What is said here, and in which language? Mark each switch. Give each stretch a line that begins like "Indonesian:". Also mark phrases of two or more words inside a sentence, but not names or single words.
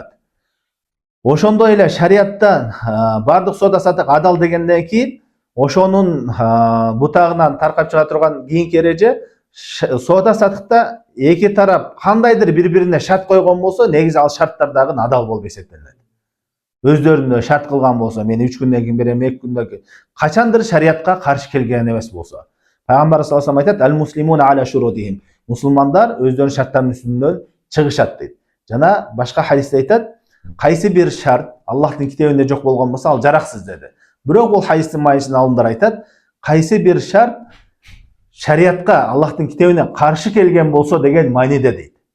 Kyrgyz: Ошондой эле шариаттан бардык соода сатык адал дегенден кийин ошонун бутагынан таркап чыга турган кийинки эреже соода сатыкта эки тарап кандайдыр бири-бирине шарт койгон болсо, негизи ал шарттар дагы адал болуп эсептелет. Өздөрүнө шарт кылган болсо, мен 3 күндөн кийин берем, 2 күндөн кийин. Качандыр шариатка каршы келген эмес болсо. Пайгамбар
Arabic: صلى الله عليه وسلم
Kyrgyz: айтат:
Arabic: "المسلمون على شروطهم."
Kyrgyz: Мусулмандар өздөрүнүн шарттарынын үстүнөн чыгышат дейт. Жана башка хадисте айтат: "Кайсы бир шарт Аллахтын китебинде жок болгон болсо, ал жараксыз" деди. Бирок бул хадистин маанисин алымдар айтат: "Кайсы бир шарт шариатка, Аллахтын китебине каршы келген болсо" деген мааниде дейт.